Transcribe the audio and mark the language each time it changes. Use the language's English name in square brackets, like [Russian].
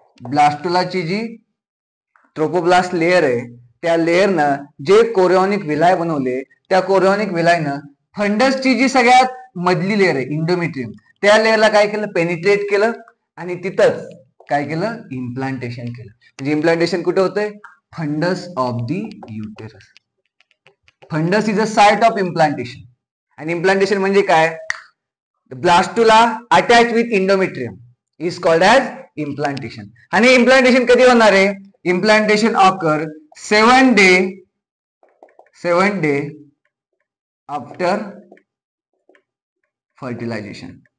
[Marathi] ब्लास्टुलाची जी trophoblast layer आहे त्या लेअरनं जे कोरिओनिक विलाय बनवले, त्या कोरिओनिक विलायनं फंडसची जी सगळ्यात मधली लेअर आहे इंडोमेट्रियम, त्या लेअरला काय केलं, पेनिट्रेट केलं आणि तिथंच काय केलं, इम्प्लांटेशन केलं. म्हणजे इम्प्लांटेशन कुठे होतंय, [English] Fundus of the uterus. Fundus is a site of implantation. [Marathi] आणि इम्प्लांटेशन म्हणजे काय, [English] Blastula attach with endometrium is called as implantation. [Marathi] आणि इम्प्लांटेशन कधी होणार आहे, [English] Implantation occur 7 day after fertilization.